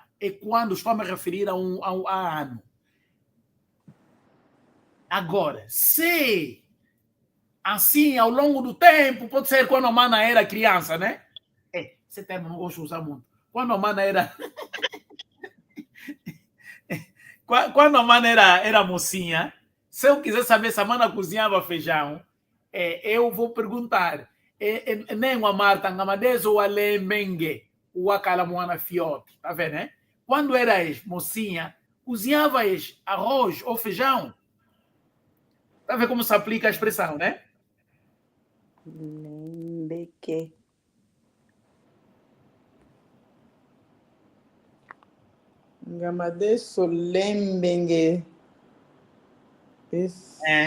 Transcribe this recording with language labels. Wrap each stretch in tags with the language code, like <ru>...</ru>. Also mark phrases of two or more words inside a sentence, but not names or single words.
<pt>É quando estou a me referir a um ano. Agora, se assim, ao longo do tempo, pode ser quando a mana era criança, né? Esse termo não gosto de usar muito. Quando a mana era... quando a mana era mocinha, se eu quiser saber se a mana cozinhava feijão, eu vou perguntar. Nem uma Marta,</pt> <kg>ngamadezo walembenge, wakala moana fiote.</kg> <pt>Tá vendo, né? Quando eras mocinha, cozinhavas arroz ou feijão. Tá vendo como se aplica a expressão, né?</pt> <kg>Lembeke. Ngamadeso lembengue. Isso.</kg>